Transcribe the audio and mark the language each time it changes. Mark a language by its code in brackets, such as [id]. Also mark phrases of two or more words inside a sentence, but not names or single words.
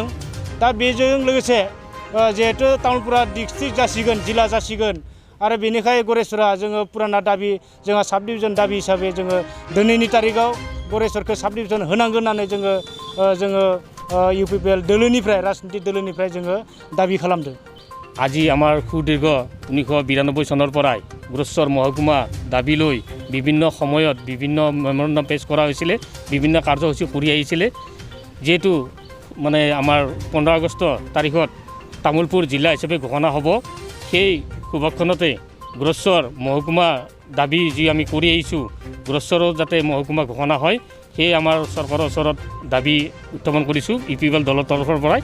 [brx] दा बेजों लोगोसे जिहेतु तामुलपुरा डिस्ट्रिक्ट जासिगोन जिल्ला जासिगोन आरो बेनिखाय गरेस्वरा जोङो पुराना दाबि जोंहा [en] sub division [brx] दाबि हिसाबै जोङो दिनैनि तारिखआव गरेस्वरखौ [en] sub division [brx] होनांगोन होननानै जोङो UPPL दोलोनिफ्राय राजनीति दोलोनिफ्राय जोङो दाबि खालामदों। [as] আজি আমাৰ সুদীৰ্ঘ 1992 চনৰ পৰাই গ্ৰস্বৰ মহকুমা দাবী লৈ বিভিন্ন সময়ত বিভিন্ন মেমৰেণ্ডাম পেছ কৰা হৈছিলে, বিভিন্ন কাৰ্যসূচী কৰি আহিছিলে। যেহেতু মানে আমাৰ 15 আগষ্ট তাৰিখত তামুলপুৰ জিলা হিচাপে ঘোষণা হ'ব, সেই শুভক্ষণতে গ্ৰস্বৰ মহকুমা দাবী যি আমি কৰি আহিছোঁ গ্ৰস্বৰৰ যাতে মহকুমা ঘোষণা হয় সেই আমাৰ চৰকাৰৰ ওচৰত দাবী উত্থাপন কৰিছোঁ UPPL দলৰ তৰফৰ পৰাই।